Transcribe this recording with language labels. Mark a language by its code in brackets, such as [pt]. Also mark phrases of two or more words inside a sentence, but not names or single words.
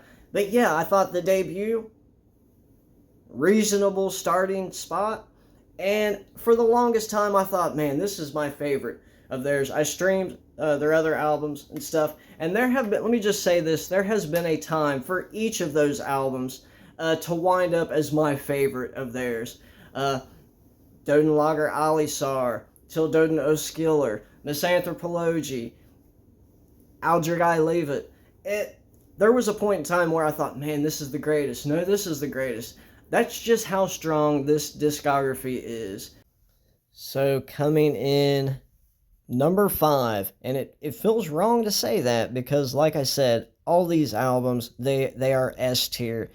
[en] But yeah, I thought the debut, reasonable starting spot. And for the longest time, I thought, man, this is my favorite of theirs. I streamed their other albums and stuff, and there have been, let me just say this, there has been a time for each of those albums to wind up as my favorite of theirs. [da] Døden Lager Alisar, Til Døden Os Skiller, Misanthropologi, Aldrig, Livet. [en] There was a point in time where I thought, man, this is the greatest. No, this is the greatest. That's just how strong this discography is. So coming in number 5, and it feels wrong to say that because, like I said, all these albums, they are S tier.